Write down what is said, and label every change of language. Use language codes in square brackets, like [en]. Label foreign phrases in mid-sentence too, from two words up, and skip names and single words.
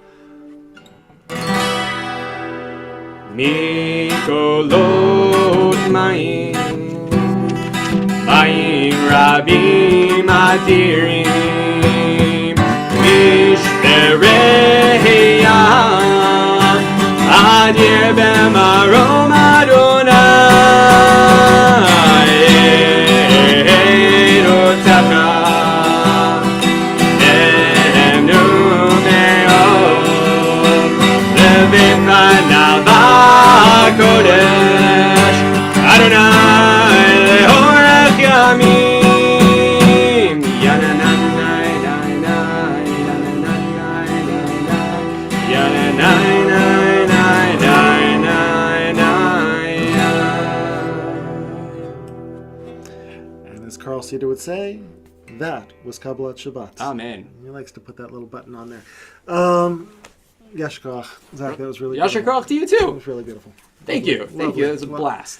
[he] מקולות מים, מים רבים אדירים, משברי ים, אדיר במרום אדוני, עדותיך נאמנו מאוד, לבפניו בקודש, אדוני לאורך ימים, יננאי נאי נאי יננאי נאי נאי יננאי נאי נאי נאי [en] And as Carl Cedar would say, that was [he] קבלת שבת. [en] Amen. He likes to put that little button on there. Yashkoch. Zach, that was really Yasher beautiful. Koch to you That too. was really beautiful. Thank you. Thank Lovely. you. It was a blast.